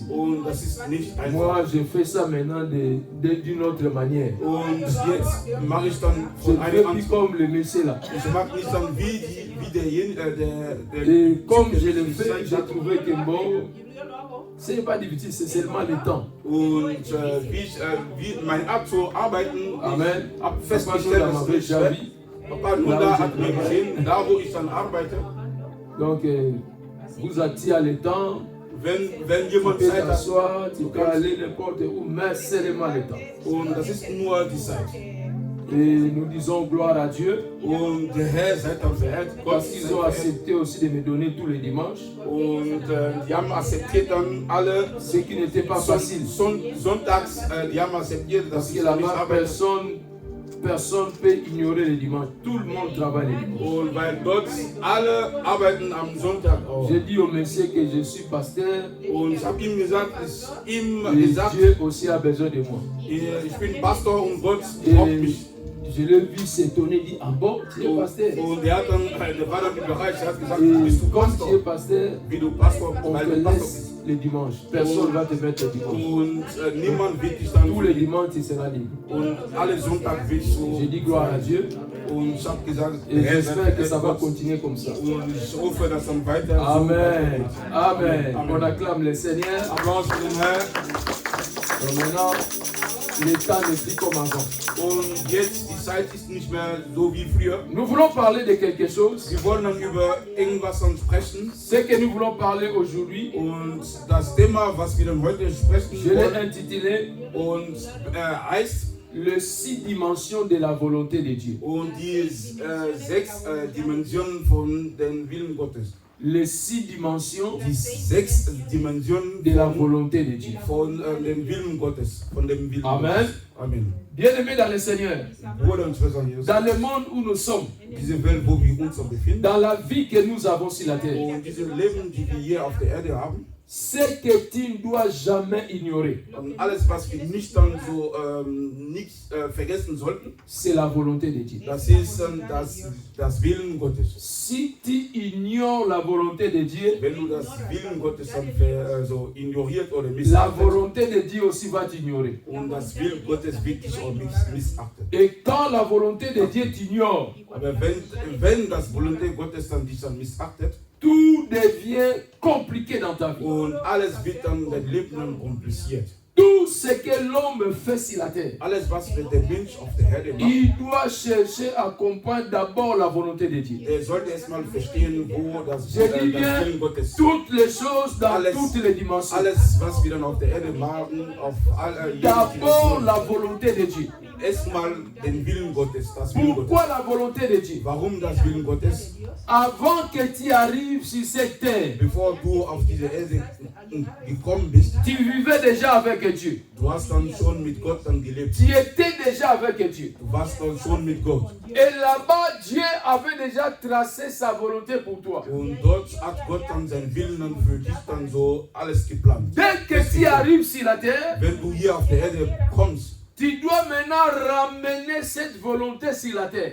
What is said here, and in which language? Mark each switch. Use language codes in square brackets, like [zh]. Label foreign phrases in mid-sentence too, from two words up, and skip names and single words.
[de] Und das ist nicht einfach. [fr] Moi, je fais ça maintenant d'une autre manière. [de] Und jetzt mache ich dann [fr] Je [de] von [fr] ne fais [de] einem [fr] plus [de] an. [fr] comme le monsieur là. [de] Ich mache nicht dann wie derjenige, der [fr] Et comme je le [de] die [fr] fais, [de] Zeit [fr] j'ai [de] hat. [fr] trouvé que bon, ce n'est pas difficile, c'est seulement le temps. [de] Und wie mein Art zu arbeiten, [fr] Amen. [de] ich habe [fr] Papa [de] festgestellt, [fr] Noda [de] dass es [fr] m'avait [de] nicht [fr] déjà [de] schwer. [fr] vu. [de] Papa Noda hat mir gesehen, da wo ich dann arbeite, [fr] Donc, vous attire le temps, [de] wenn [fr] tu [de] jemand [fr] peux [de] Zeit hat, [fr] t'asseoir, tu peux aller n'importe où, mais c'est seulement le temps. [de] und das ist nur die Zeit. [fr] Et nous disons gloire à Dieu, [de] Und der Herr sei dann verehrt, Gott [fr] parce qu'ils [de] sei [fr] ont [de] verehrt. [fr] accepté aussi de me donner tous les dimanches, [de] Und die haben akzeptiert dann alle [fr] ce qui n'était pas facile. [de] Sonntags, die haben akzeptiert, dass [fr] Parce que [de] ich nicht [fr] là-bas, [de] arbeite. [fr] personne ne peut ignorer le dimanche. Tout le monde travaille le dimanche. [de] Und weil dort alle arbeiten am Sonntag auch. [fr] J'ai dit au monsieur que je suis pasteur [de] Und ich habe ihm gesagt, [fr] et Dieu aussi a besoin de moi. [de] ich bin Pastor und Gott [fr] Et [de] braucht mich. [fr] je l'ai vu s'étonner, dit, ah bon, tu es pasteur? [de] Und der war dann überrascht, er hat gesagt, [fr] Et [de] bist du [fr] comme tu es [de] Pastor? [fr] pasteur, [de] Wie du Pastor, [fr] on [de] weil [fr] te [de] du Pastor [fr] laisse [de] bist. [fr] le dimanche. Personne ne va te mettre le dimanche. [de] Und niemand wird dich dann [fr] Tous les dimanches, tu seras libre. [de] und alle Sonntag willst du. [fr] J'ai dit gloire à Dieu [de] Und ich habe gesagt, [fr] et [de] Herr, sei [fr] j'espère que ça va [de] verehrt, Gott. [fr] continuer comme ça. [de] Und ich hoffe, dass dann weiter [fr] Amen. [de] so [fr] Amen. Amen. On acclame le Seigneur. [de] Applaus für den Herrn. [fr] Donc maintenant, le temps n'est plus comme avant. [de] Und jetzt, die Zeit ist nicht mehr so wie früher. [fr] Nous voulons parler de quelque chose. [de] Wir wollen dann über irgendwas dann sprechen. [fr] Ce que nous voulons parler aujourd'hui, [de] Und das Thema, was wir dann heute sprechen [fr] je l'ai [de] wollen, [fr] intitulé [de] und heißt [fr] les 6 dimensions de la volonté de Dieu. [de] und die 6 Dimensionen von dem Willen Gottes. [fr] Les 6 dimensions [de] Die 6 Dimensionen [fr] de la volonté de Dieu. [de] von dem Willen Gottes. Von dem Willen [fr] Amen. [de] Gottes. [fr] Amen. Bien-aimés dans le Seigneur, [de] Bruder und Schwestern, Jesus, [fr] dans le monde où nous sommes, [de] diese Welt, wo wir uns befinden, [fr] dans la vie que nous avons sur la terre, [de] und diese Leben, die wir hier auf der Erde haben, [fr] ce que tu ne dois jamais ignorer, [de] Und alles, was wir nicht dann so nicht vergessen sollten, [fr] c'est la volonté de Dieu. [de] das ist das Willen Gottes. [fr] Si tu ignores la volonté de Dieu, [de] Wenn du das Willen Gottes dann so ignoriert oder [fr] la [de] missachtet, [fr] volonté de Dieu aussi va t'ignorer. [de] und das Willen Gottes wird dich auch missachtet. [fr] Et quand la volonté de Dieu t'ignore, [de] Aber wenn das Volonté Gottes dann dich dann missachtet, [fr] tout devient compliqué dans ta vie. [de] und alles wird dann dein Leben dann kompliziert. [fr] Tout ce que l'homme fait sur la terre, [de] Alles, was der Mensch auf der Erde macht, [fr] il doit chercher à comprendre d'abord la volonté de Dieu. [de] er sollte erstmal verstehen, wo das [fr] Je dis bien, [de] Willen Gottes ist. [fr] toutes les choses dans [de] Alles- [fr] toutes les dimensions. [de] Alles, was wir dann auf der Erde machen, auf alle [fr] D'abord la volonté de Dieu. [de] erstmal den Willen Gottes, das Willen Gottes. [fr] Pourquoi la volonté de Dieu? [de] Warum das Willen Gottes? [fr] Avant que tu arrives sur cette terre, [de] Bevor du auf diese Erde gekommen bist, [fr] tu vivais déjà avec Dieu. [de] du hast dann schon mit Gott dann gelebt. [fr] Tu étais déjà avec Dieu. [de] Du warst dann schon mit Gott. [fr] Et là-bas, Dieu avait déjà tracé sa volonté pour toi. [de] Und dort hat Gott dann seinen Willen dann für dich dann so alles geplant. [fr] Dès que tu arrives sur la terre, [de] Wenn du hier auf der Erde kommst, [fr] tu dois maintenant ramener cette volonté sur la terre.